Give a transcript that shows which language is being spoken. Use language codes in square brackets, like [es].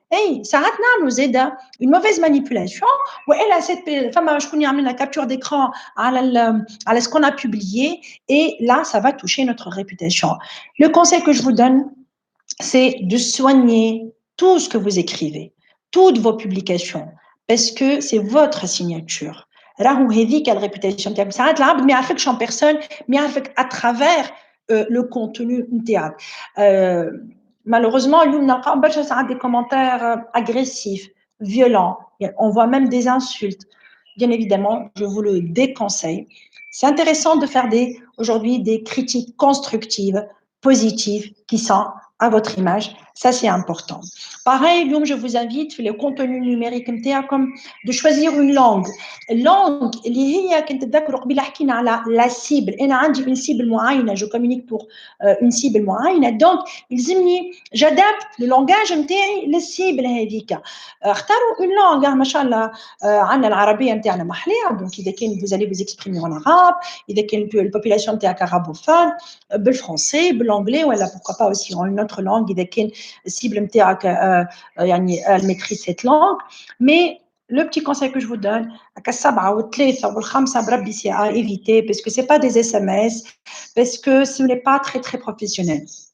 [fr] Hey, ça nous aide une mauvaise manipulation. Ou elle a cette femme, je connais la capture d'écran à ce qu'on a publié et là, ça va toucher notre réputation. Le conseil que je vous donne, c'est de soigner tout ce que vous écrivez, toutes vos publications, parce que c'est votre signature. [ar] راهو هذيك الريبيوتاسيون نتاعك ساعات العبد ما يعرفكش [fr] en personne [ar] mais يعرفك [fr] à travers le contenu [ar] نتاعك. [fr] Malheureusement [ar] اليوم نلقاو برشا ساعات [fr] des commentaires agressifs, violents, on voit même des insultes. Bien évidemment, je vous le déconseille. C'est intéressant de faire aujourd'hui des critiques constructives, positives, qui sont à votre image. Ça, c'est important. Pareil, je vous invite, le contenu numérique, comme de choisir une langue. Langue, la cible. Une cible معينة, je communique pour une cible معينة. Donc, j'adapte le langage la cible [ar] هذيك. اختاروا [fr] une langue, [ar] ما شاء الله عندنا العربية نتاعنا محلية. [fr] Donc, [ar] إذا كان [fr] vous allez vous exprimer en arabe, إذا كان population نتاعك arabophone, [ar] بالفرنسي, [fr] بالanglais, ou pourquoi pas aussi en une autre langue, إذا كان cible نتاعك يعني elle maîtrise cette langue. Mais le petit conseil que je vous donne, c'est à éviter parce que ce n'est pas des SMS, parce que ce n'est pas très, très professionnel.